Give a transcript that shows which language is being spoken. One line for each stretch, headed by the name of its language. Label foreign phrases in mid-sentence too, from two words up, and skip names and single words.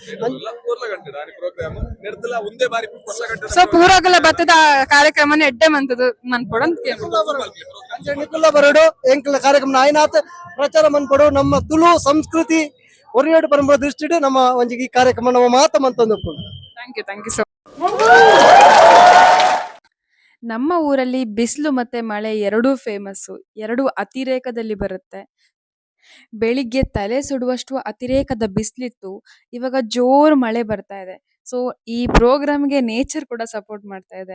Tulu: ಸೊ ಪೂರಗಲ ಬತ್ತದ ಕಾರ್ಯಕ್ರಮನ ಎಡ್ಡೆ ಮಂತದ ಮನ್ಪೊಡ ನಿಕುಲ್ಲ ಬರಡು ಎಂಕಲ ಕಾರ್ಯಕ್ರಮ ಆಯ್ನಾತ್ ಪ್ರಚಾರ ಮನ್ಪಡು ನಮ್ಮ ತುಳು ಸಂಸ್ಕೃತಿ ಒರಿಯಾಡು ಪರಂಪರೆ ದೃಷ್ಟಿ ನಮ್ಮ ಒಂಜಿ ಈ ಕಾರ್ಯಕ್ರಮ ನಮ್ಮ ಮಾತ ಮಂತಂದು.
English: thank you
Kannada: ಸೊ ನಮ್ಮ ಊರಲ್ಲಿ ಬಿಸಿಲು ಮತ್ತೆ ಮಳೆ ಎರಡೂ ಫೇಮಸ್ಸು, ಎರಡೂ ಅತಿರೇಕದಲ್ಲಿ ಬರುತ್ತೆ. ಬೆಳಿಗ್ಗೆ ತಲೆ ಸುಡುವಷ್ಟು ಅತಿರೇಕದ ಬಿಸಿಲಿತ್ತು, ಇವಾಗ ಜೋರ್ ಮಳೆ ಬರ್ತಾ ಇದೆ. ಸೊ ಈ ಪ್ರೋಗ್ರಾಮ್ಗೆ ನೇಚರ್ ಕೂಡ ಸಪೋರ್ಟ್ ಮಾಡ್ತಾ ಇದೆ.